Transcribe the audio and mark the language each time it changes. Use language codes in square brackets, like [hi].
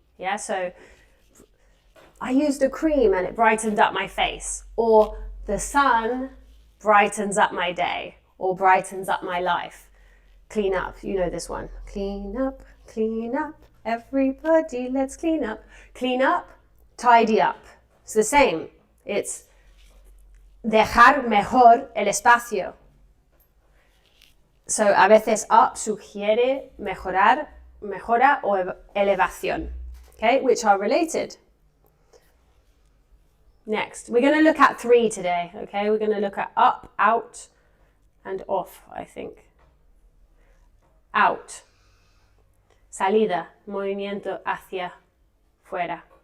[en] Yeah, so I used a cream and it brightened up my face. Or the sun brightens up my day or brightens up my life. Clean up, you know this one. Clean up, everybody, let's clean up. Clean up, tidy up. It's the same. It's [es] dejar mejor el espacio. So, a veces up sugiere mejorar, mejora o elevación, okay, [en] which are related. Next, we're going to look at 3 today, okay? We're going to look at up, out, and off, I think. Out. [es] Salida, movimiento hacia fuera.